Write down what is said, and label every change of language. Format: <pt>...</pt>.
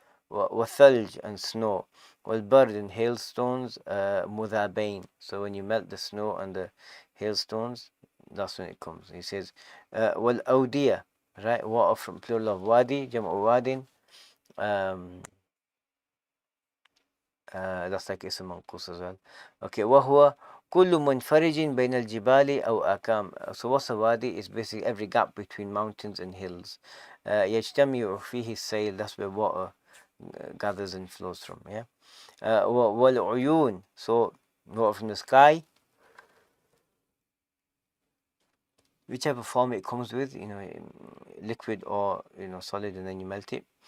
<ar>وَثَلْج</ar> <en>and snow.</en> <ar>وَالْبَرْد</ar> <en>and hailstones,</en> <ar>مُذَابَيْن.</ar> <en>So when you melt the snow and the hailstones, that's when it comes. He says,</en> <ar>وَالْأَوْدِيَةِ,</ar> <en>right? Water from plural of wadi, jam'u wadin. That's like</en> <ar>اسم منقوص</ar> <en>as well.</en> <ar>Okay, وهو كل منفرج بين الجبال أو أكام.</ar> <en>So what's a wadi? Is basically every gap between mountains and hills.</en> <ar>يجتمع فيه السيل.</ar> <en>That's where water gathers and flows from. Yeah.</en> <ar>والعيون.</ar> <en>So water from the sky, whichever form it comes with, liquid or solid, and then you melt it.</en>